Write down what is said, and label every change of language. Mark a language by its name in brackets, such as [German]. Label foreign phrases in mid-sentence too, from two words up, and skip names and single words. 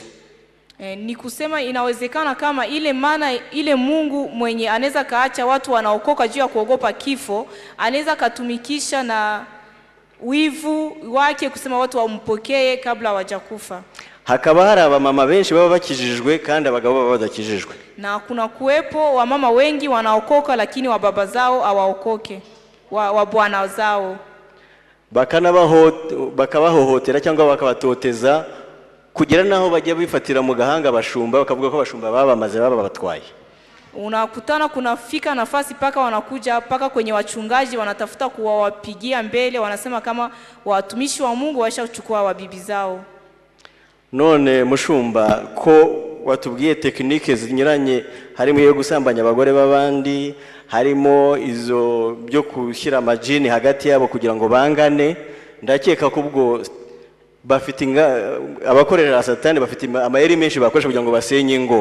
[Swahili] Ni kusema inawezekana kama ile Mana, ile Mungu mwenye anaweza kaacha watu wanaokoka juu ya kuogopa kifo, anaweza katumikisha na wivu wake kusema watu wampokee kabla hawajakufa. [Kinyarwanda] Hakaba hari abamama benshi baba bakijijwe kandi abagabo baba badakijijwe. [Swahili] Na kuna kuwepo wamama wengi wanaokoka lakini wa baba zao hawaokoke, wa bwana zao. [Kinyarwanda] Bakabahohotera cyangwa bakabatoteza kugira naho bajya bifatira mu gahanga bashumba, bakavuga ko bashumba babamaze babatwaye. [Swahili] Unakutana kunafika nafasi paka wanakuja paka kwenye wachungaji wanatafuta kuwapigia mbele, wanasema kama watumishi wa Mungu washachukua wabibi zao. [Kinyarwanda] None mushumba ko watubwiye tekinike zinyuranye, harimo yo gusambanya abagore babandi, harimo izo byo kushyira amajini hagati yabo kugira ngo bangane, ndakeka ko ubwo bafite abakorera Satani bafite amayeri menshi bakoresha kugira ngo basenye ingo.